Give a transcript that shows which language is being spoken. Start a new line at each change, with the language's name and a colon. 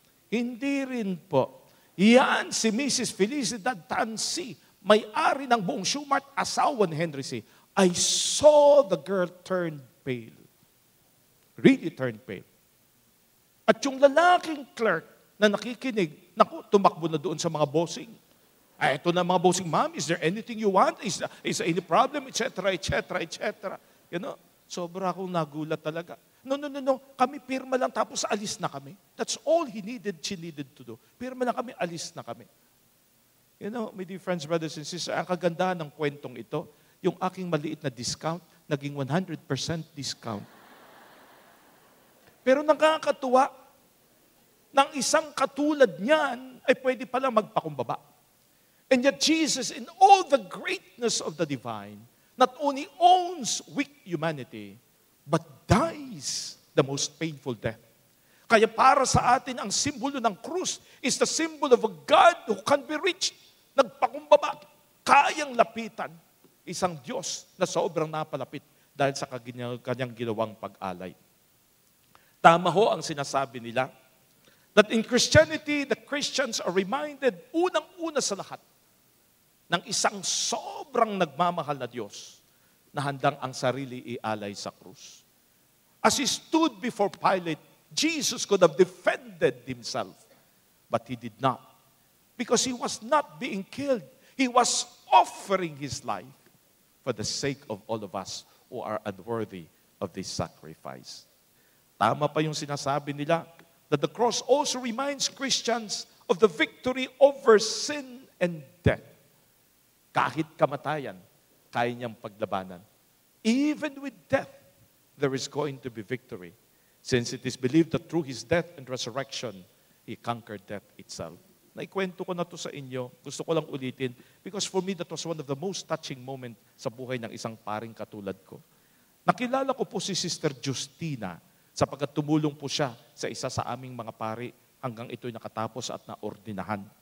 Filipino: Hindi rin po. Yan si Mrs. Felicidad Tansi, may-ari ng buong Shoemart, asawa ni Henry C.
English: I saw the girl turn pale. Really turned pale.
Filipino: At yung lalaking clerk na nakikinig, naku, tumakbo na doon sa mga bossing. Ay, ito na mga bossing, ma'am,
English: is there anything you want? Is any problem? Etc., etc., etc. You know,
Filipino: sobra akong nagulat talaga.
English: No.
Filipino: Kami pirma lang tapos alis na kami.
English: That's all she needed to do.
Filipino: Pirma lang kami, alis na kami.
English: You know, my dear friends, brothers and sisters,
Filipino: ang kagandahan ng kwentong ito, yung aking maliit na discount, naging 100% discount. Pero nakakatuwa, ng isang katulad niyan ay pwede palang magpakumbaba.
English: And yet Jesus, in all the greatness of the divine, not only owns weak humanity, but dies the most painful death.
Filipino: Kaya para sa atin, ang simbolo ng krus
English: is the symbol of a God who can be reached.
Filipino: Nagpakumbaba, kayang lapitan. Isang Diyos na sobrang napalapit dahil sa kanyang ginawang pag-alay. Tama ho ang sinasabi nila
English: that in Christianity, the Christians are reminded,
Filipino: unang-una sa lahat, ng isang sobrang nagmamahal na Diyos na handang ang sarili ialay sa krus.
English: As He stood before Pilate, Jesus could have defended Himself, but He did not. Because He was not being killed. He was offering His life for the sake of all of us who are unworthy of this sacrifice.
Filipino: Tama pa yung sinasabi nila
English: that the cross also reminds Christians of the victory over sin and death.
Filipino: Kahit kamatayan, kaya niyang paglabanan.
English: Even with death, there is going to be victory. Since it is believed that through His death and resurrection, He conquered death itself.
Filipino: Naikwento ko na to sa inyo. Gusto ko lang ulitin
English: because for me, that was one of the most touching moments
Filipino: sa buhay ng isang paring katulad ko. Nakilala ko po si Sister Justina sapagkat tumulong po siya sa isa sa aming mga pari hanggang ito'y nakatapos at naordinahan.